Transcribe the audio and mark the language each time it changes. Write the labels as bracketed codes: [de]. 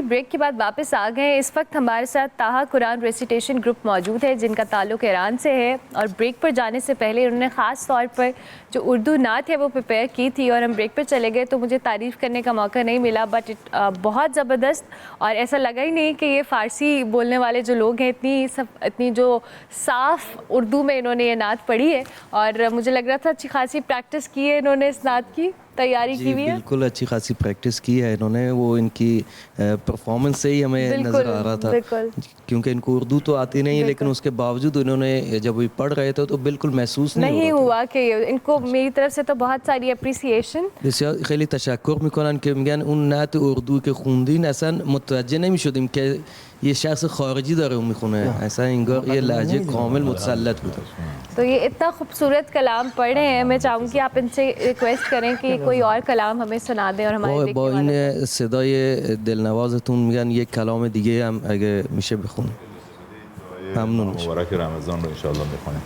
[ur] Break کے بعد واپس آ گئے ہیں. اس وقت ہمارے ساتھ طٰہٰ قرآن ریسیٹیشن گروپ موجود ہے جن کا تعلق ایران سے ہے, اور بریک پر جانے سے پہلے انہوں نے خاص طور پر جو اردو نعت ہے وہ پریپیئر کی تھی, اور ہم بریک پر چلے گئے تو مجھے تعریف کرنے کا موقع نہیں ملا, بٹ بہت زبردست, اور ایسا لگا ہی نہیں کہ یہ فارسی بولنے والے جو لوگ ہیں اتنی جو صاف اردو میں انہوں نے یہ نعت پڑھی ہے, اور مجھے لگ رہا تھا اچھی خاصی پریکٹس کی ہے انہوں نے, اس نعت کی تیاری کی ہوئی ہے. بالکل اچھی خاصی پریکٹس کی ہے انہوں نے, وہ ان کی پرفارمنس سے ہی ہمیں نظر آ رہا تھا, کیونکہ ان کو اردو تو آتی نہیں لیکن اس کے باوجود انہوں نے جب وہ پڑھ رہے تھے تو بالکل محسوس نہیں ہوا کہ ان کو میری طرف سے تو بہت ساری اپریسیشن. [fa] بسیار خیلی تشکر میکنن که میگن اون نعت اردو که خوندین اصلا متوجه نمیشدیم که یه شخص خارجی داره اون میخونه, اصلا انگار یه لهجه کامل متسلط بوده. [ur] تو یہ اتنا خوبصورت کلام پڑھ رہے ہیں, میں چاہوں گی آپ ان سے ریکویسٹ کریں کہ کوئی اور کلام ہمیں سنا دیں, اور ہمارے [fa] با این صدای دلنوازتون میگن یک کلام دیگه هم اگه میشه بخونیم ممنون میشه. مبارک رمضان رو انشاءالله میخونیم.